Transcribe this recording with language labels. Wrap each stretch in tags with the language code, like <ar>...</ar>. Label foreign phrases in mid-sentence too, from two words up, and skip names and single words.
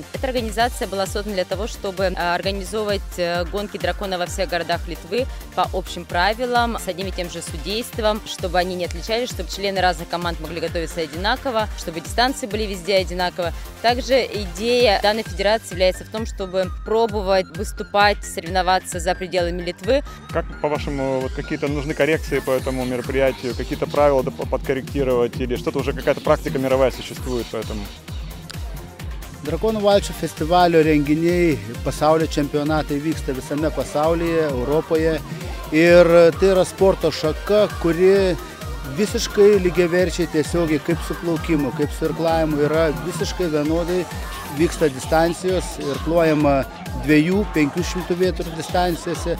<ru>Эта организация была создана для того, чтобы организовывать гонки дракона во всех городах Литвы по общим правилам, с одним и тем же судейством, чтобы они не отличались, чтобы члены разных команд могли готовиться одинаково, чтобы дистанции были везде одинаково. Также идея данной федерации является в том, чтобы пробовать выступать, соревноваться за пределами Литвы. Как, по-вашему, какие-то нужны коррекции по этому мероприятию, какие-то правила подкорректировать или что-то уже какая-то практика мировая существует, поэтому?</ru> <lt>Drakonų valčių festivalio renginiai, pasaulio čempionatai vyksta visame pasaulyje, Europoje. Ir tai yra sporto šaka, kuri visiškai lygiaverčiai tiesiogiai kaip su plaukimu, kaip su irklavimu yra visiškai vienodai vyksta distancijos, irkluojama 200–500 metrų distancijose.</lt>